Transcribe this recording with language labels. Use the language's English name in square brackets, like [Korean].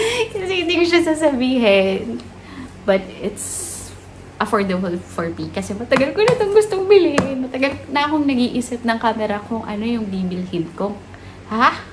[Filipino] Kasi hindi ko siya sasabihin. [English] But it's affordable for me. [Filipino] Kasi matagal ko na itong gustong bilhin. Matagal na akong nag-iisip ng camera kung ano yung bibilhin ko. Ha?